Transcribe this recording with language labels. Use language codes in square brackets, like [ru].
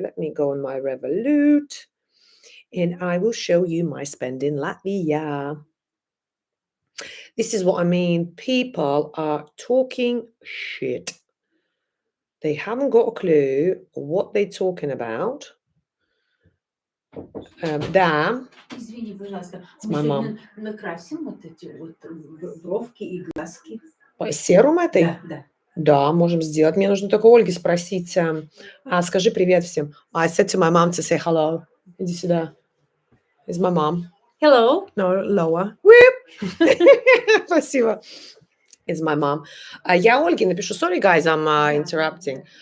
[en] Let me go on my Revolut and I will show you my spend in Latvia. This is what I mean. People are talking shit. They haven't got a clue what they're talking about. [ru] Да. Извини, пожалуйста. [en] It's my mom. [ru] Накрасим вот эти вот бровки и глазки. Серум этой? Да, да. Да, можем сделать. Мне нужно только Ольге спросить. Скажи привет всем. [en] I said to my mom to say hello. [ru] Иди сюда. [en] It's my mom. Hello. No, lower. Whip. [ru] Спасибо. [en] It's my mom. [ru] Я Ольге напишу. [en] Sorry, guys, I'm interrupting.